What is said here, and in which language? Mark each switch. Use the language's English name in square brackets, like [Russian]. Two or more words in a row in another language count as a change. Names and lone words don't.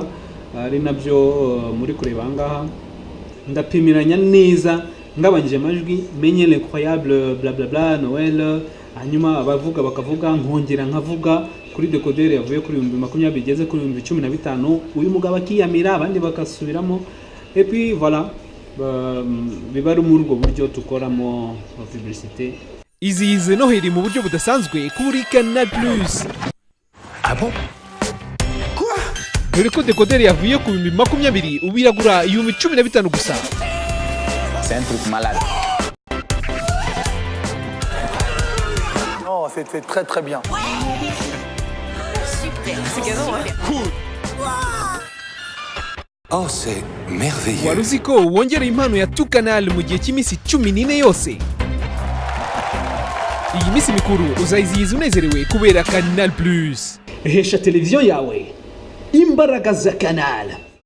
[Kinyarwanda] Ari nabyo muri kureba angaha ndapimiranya neza, ngabanyije amajwi menye [French] l'incroyable bla bla bla Noël, [Kinyarwanda] hanyuma abavuga bakavuga, nkongera nkavuga kuri decoder yavuye kuri 2020 bigeze kuri 2015, uyu mugabo akiyamira abandi bakasubiramo, [French] et puis voilà [Kinyarwanda] biba ari muri ubwo buryo tukoramo publicité. Izihize Noheli mu buryo budasanzwe kuri Canal Plus. [French] Ah bon? Quoi? [Kinyarwanda] Dore ko decoder yavuye ku 2020 ubiragura 2015 gusa. [French] C'est un truc malade. Non, c'était très très bien. Super, c'est canon, hein? Cool. Oh, c'est merveilleux. [Kinyarwanda] Wari uzi ko wongera impano ya Tu Canal mu gihe cy'iminsi 14 yose. Iyi minsi mikuru uzayizihiza unezerewe kubera Canal Plus. Hesha televiziyo yawe imbaraga za Canal.